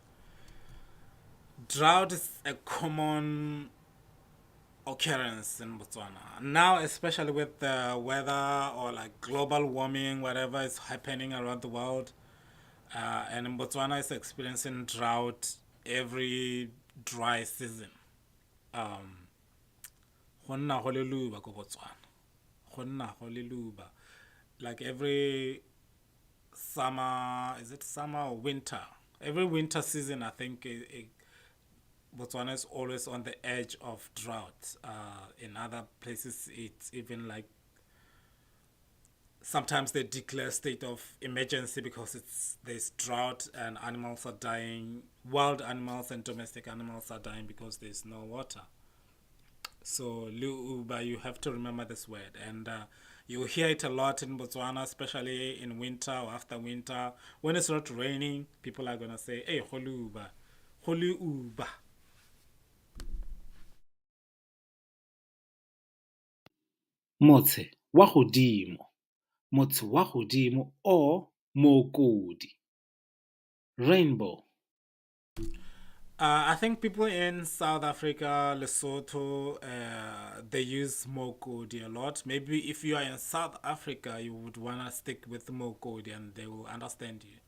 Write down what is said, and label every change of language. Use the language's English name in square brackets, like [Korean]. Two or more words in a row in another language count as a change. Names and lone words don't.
[English] Drought is a common occurrence in Botswana. Now, especially with the weather or like global warming, whatever is happening around the world, and in Botswana is experiencing drought every dry season. [Tswana] Um, go nna go le leuba ko Botswana. Go nna go le leuba. [English] Like every summer, is it summer or winter? Every winter season, I think Botswana is always on the edge of drought. In other places, it's even like sometimes they declare state of emergency because there's drought and animals are dying. Wild animals and domestic animals are dying because there's no water. So Luuba, you have to remember this word, and you hear it a lot in Botswana, especially in winter or after winter. When it's not raining, people are gonna say, [Tswana] "Hey, Holuba, Holuba." Motse wa godimo. Motse wa godimo or mokodi. [English] Rainbow. I think people in South Africa, Lesotho, they use Mokodi a lot. Maybe if you are in South Africa, you would want to stick with Mokodi and they will understand you.